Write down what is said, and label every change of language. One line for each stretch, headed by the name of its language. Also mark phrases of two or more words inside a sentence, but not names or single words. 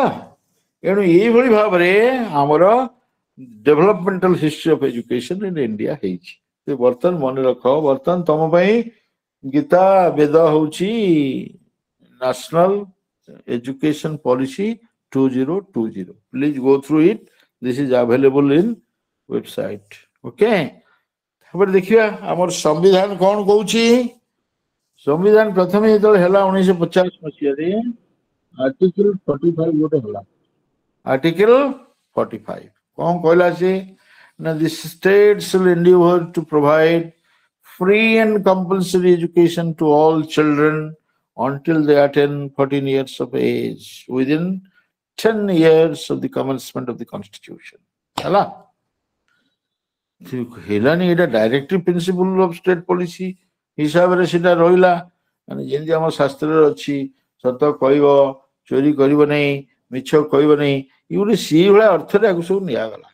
Odia: ଏଣୁ ଏଇଭଳି ଭାବରେ ଆମର
English: developmental history of education in India
Odia: ହେଇଛି। ବର୍ତ୍ତମାନ ମନେ ରଖ, ବର୍ତ୍ତମାନ ତମ ପାଇଁ ଗୀତା ବେଦ ହଉଛି ନ୍ୟାସନାଲ ଏଜୁକେସନ ପଲିସି 2020.
English: Please go through it. This is available in website. Okay.
Odia: ତାପରେ ଦେଖିବା ଆମର ସମ୍ବିଧାନ କଣ କହୁଛି। ସମ୍ବିଧାନ ପ୍ରଥମେ ଯେତେବେଳେ ହେଲା 1950 ମସିହାରେ ଆର୍ଟିକଲ 45 ଗୋଟେ ହେଲା। ଆର୍ଟିକଲ 45 କଣ କହିଲା ସେ ନା
English: the states will endeavor to provide free and compulsory education to all children until they attain 14 years of age within 10 years of the commencement of the constitution.
Odia: ହେଲା ହେଲାନି, ଏଇଟା
English: directive principle of state policy
Odia: ହିସାବରେ ସେଟା ରହିଲା। ମାନେ ଯେମିତି ଆମ ଶାସ୍ତ୍ରରେ ଅଛି, ସତ କହିବ, ଚୋରି କରିବ ନାହିଁ, ମିଛ କହିବ ନାହିଁ, ଇଏ ଗୋଟେ ସେଇଭଳିଆ ଅର୍ଥରେ ଆକୁ ସବୁ ନିଆଗଲା।